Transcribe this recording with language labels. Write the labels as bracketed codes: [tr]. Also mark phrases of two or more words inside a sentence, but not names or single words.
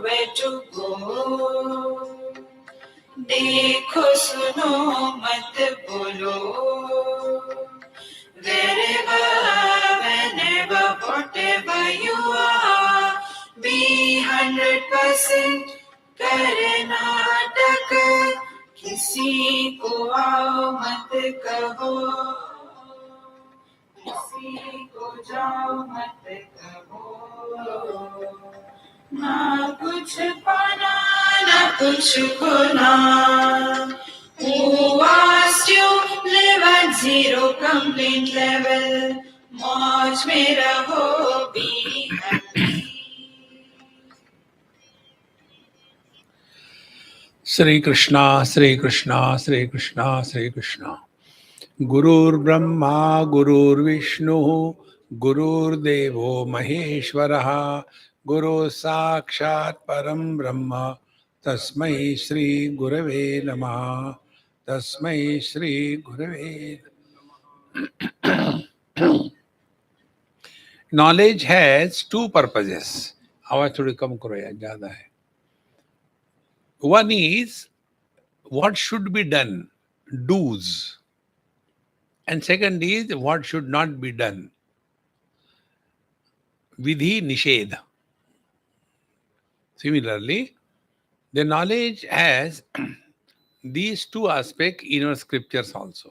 [en] to go. [hi] देखो सुनो मत बोलो. [en] Wherever, whenever, whatever you are, be 100% कर्नाटक. [hi] किसी को आओ मत कहो, किसी को जाओ मत कहो. ना कुछ पाना ना कुछ खोना. [en] Who asked you live at zero complaint level? [hi] मौज में रहो, [en] be happy. Shri Krishna, Shri Krishna, Shri Krishna, Shri Krishna. [sa] गुरुर् ब्रह्मा, गुरुर् विष्णु, गुरुर् देवो महेश्वरः, गुरु साक्षात् परम् ब्रह्म, तस्मै श्री गुरवे नमः, तस्मै श्री गुरवे. [en] Knowledge has two purposes. [hi] आवाज थोड़ी कम करो यार, ज़्यादा है. [en] One is what should be done, do's. And second is what should not be done, [sa] विधि निषेध. [en] Similarly, the knowledge has these two aspects in our scriptures also.